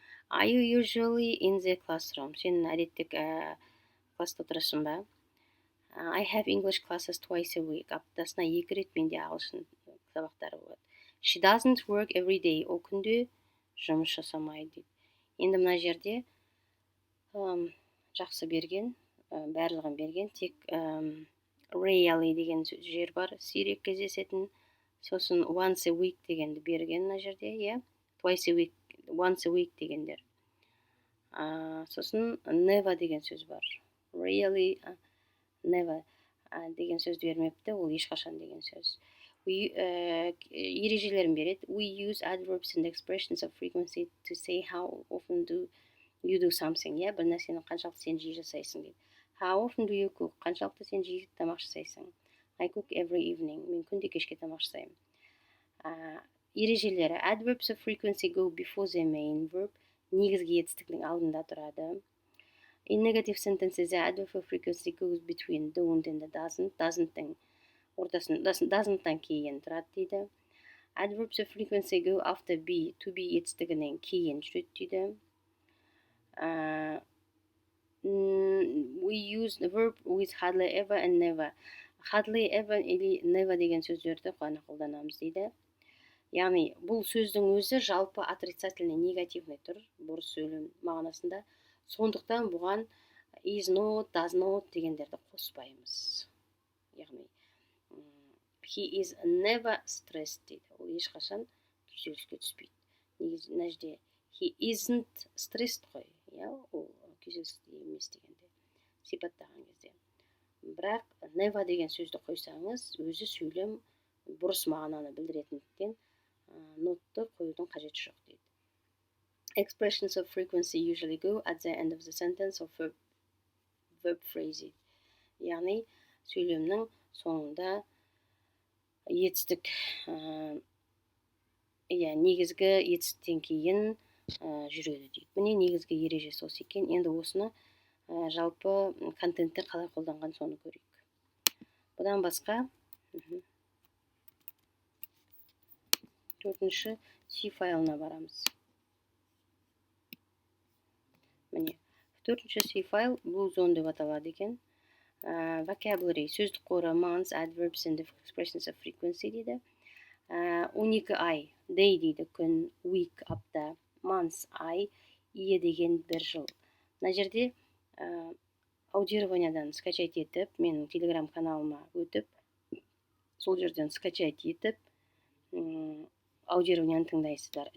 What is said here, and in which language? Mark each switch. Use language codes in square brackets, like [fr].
[en] Are you usually in the classroom? [kk] Сен әдетте класста отырасың ба? [en] I have English classes twice a week. [kk] Аптасына 2 рет менде ағылшын сабақтары болады. [en] She doesn't work every day. [kk] Ол күнде жұмыс жасамайды дейді. Енді мына жерде жақсы берген, барлығын берген, тек rarely деген жер бар, сирек кездесетін. Сосын [en] once a week [kk] дегенді берген мына жерде, [en] twice a week, once a week [kk] дегендер. Сосын never деген сөз бар. Really, never деген сөз бермепті, ол ешқашан деген сөз. Ережелерін береді. [en] We use adverbs and expressions of frequency to say how often do you do something. [kk] Бір нәрсені қаншалықты сен жиі жасайсың дейді. [en] How often do you cook? [kk] Қаншалықты сен жиі тамақ жасайсың? [en] I cook every evening. [kk] Мен күнде кешке тамақ жасаймын. Ережелері. [en] Adverbs of frequency go before the main verb. [kk] Негізгі етістіктің алдында тұрады. [en] In negative sentences, the adverb of frequency goes between don't and doesn't. [kk] Doesn'тың ортасын, doesn'тан кейін тұрады дейді. [en] Adverbs of frequency go after be. [kk] To be етістігінен кейін жүреді дейді. [en] We use the verb with hardly ever and never. Hardly ever или never [kk] деген сөздерді ғана қолданамыз дейді. Яғни бұл сөздің өзі жалпы [ru] отрицательный, негативный [kk] тұр, бұрыс сөйлем мағынасында. Сондықтан бұған [en] is not, does not [kk] дегендерді қоспаймыз. Яғни [en] he is never stressed [kk] дейді. Ол ешқашан күйзеліске түспейді. Негізі мына жерде [en] he isn't stressed [kk] қой. Ол күйзелісте емес дегенде сипаттаған кезде. Бірақ never деген сөзді қойсаңыз, өзі сөйлем бұрыс мағынаны білдіретіндіктен нотты қоюдың қажеті жоқ дейді. [en] Expressions of frequency usually go at the end of the sentence of verb phrase. [kk] Яғни сөйлемнің соңында етістік негізгі етістіктен кейін жүреді дейді. Міне негізгі ережесі осы екен. Енді осыны жалпы контентте қалай қолданған соны көрейік. Бұдан басқа төртінші C файлына барамыз. Міне төртінші C файл Blue Zone деп аталады екен. [en] Vocabulary, [kk] сөздік қоры, [en] months, adverbs and expressions of frequency дейді. [kk] 12 ай, day дейді, күн, week, апта, months, ай, ие деген бір жыл. Мына жерде аудированиядан скачать етіп, менің телеграм каналыма өтіп, сол жерден скачать етіп, аудированияны тыңдайсыздар.